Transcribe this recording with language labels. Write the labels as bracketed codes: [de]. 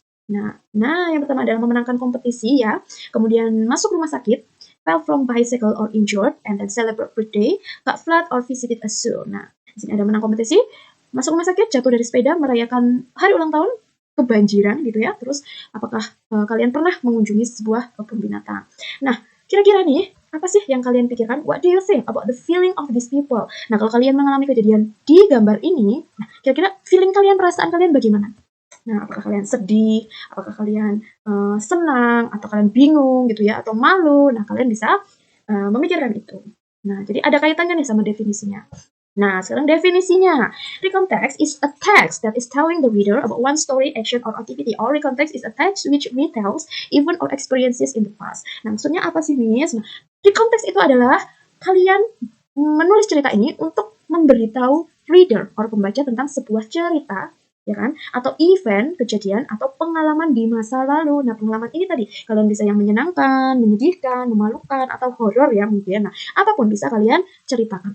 [id] Nah, yang pertama adalah memenangkan kompetisi ya, kemudian masuk rumah sakit, [en] fell from bicycle or injured, and then celebrate birthday, got flat or visited a zoo. [id] Nah, di sini ada menang kompetisi, masuk rumah sakit, jatuh dari sepeda, merayakan hari ulang tahun, kebanjiran gitu ya. Terus, apakah kalian pernah mengunjungi sebuah kebun binatang? Nah, kira-kira nih, apa sih yang kalian pikirkan? [en] What do you think about the feeling of these people? [id] Nah, kalau kalian mengalami kejadian di gambar ini, nah, kira-kira feeling kalian, perasaan kalian bagaimana? Nah, apakah kalian sedih, apakah kalian senang, atau kalian bingung gitu ya, atau malu. Nah, kalian bisa memikirkan itu. Nah, jadi ada kaitannya nih sama definisinya. Nah, sekarang definisinya. [en] Recount text is a text that is telling the reader about one story, action, or activity. Or recount text is a text which retells event or experiences in the past. [id] Nah, maksudnya apa sih, Miss? Nah, recount text itu adalah kalian menulis cerita ini untuk memberitahu reader or pembaca tentang sebuah cerita, ya kan? Atau event, kejadian, atau pengalaman di masa lalu. Nah, pengalaman ini tadi, kalian bisa yang menyenangkan, menyedihkan, memalukan, atau horor ya mungkin. Nah, apapun bisa kalian ceritakan.